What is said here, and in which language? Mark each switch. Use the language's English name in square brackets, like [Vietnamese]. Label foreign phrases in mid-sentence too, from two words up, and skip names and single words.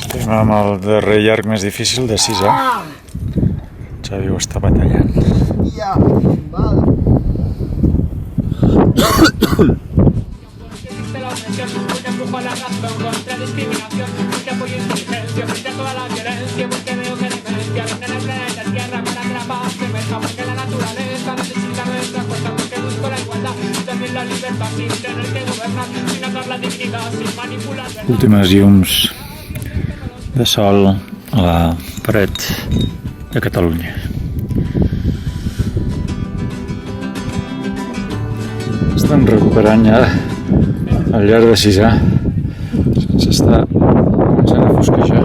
[Catalan] Estem amb el darrer llarg més difícil de 6A. Xavi ho està batallant. Ja, mal. [Spanish] Existe la opresión, porque empujo la razón contra discriminación, porque apoyo inteligencia, frente a toda la violencia, porque veo que demencia reina en el planeta Tierra para que la paz se emerja, porque la naturaleza necesita nuestra fuerza, porque busco la igualdad y también la libertad sin tener que gobernar, sin atacar la dignidad, sin manipular. [Catalan] Últimes llums de sol a la paret de Catalunya. Estan recuperant ja el llarg de 6A sense estar començant a fosquejar.